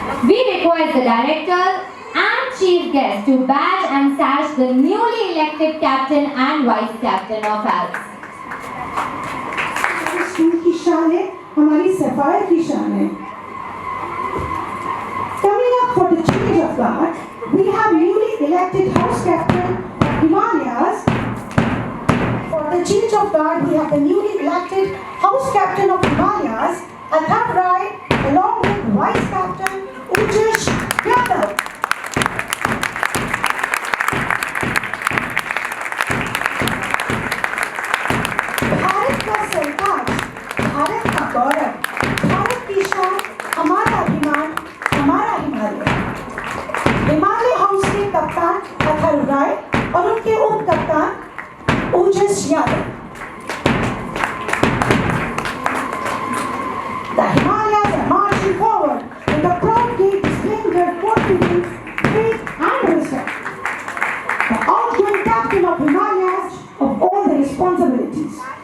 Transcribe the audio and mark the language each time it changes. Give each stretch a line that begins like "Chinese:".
English: We request the director and chief guest to badge and sash the newly elected captain and vice captain of Alps.
Hindi: School की शान है, हमारी sapphire की शान है.
English: Coming up for the change of guard, we have newly elected house captain of Himalayas. For the change of guard, we have the newly elected house captain of Himalayas, Athar Rai, along with vice captain Ujesh Yadav.
Hindi: Bharat का सरताज, भारत का गौरव, भारत की शान, हमारा अभिमान, हमारा Himalaya. Himalaya house के कप्तान अथर राय और उनके उप कप्तान ओजस Yadav.
English: The Himalayas are marching forward with a proud gait displaying their confidence, faith and respect. The outgoing captain of Himalayas of all the responsibilities.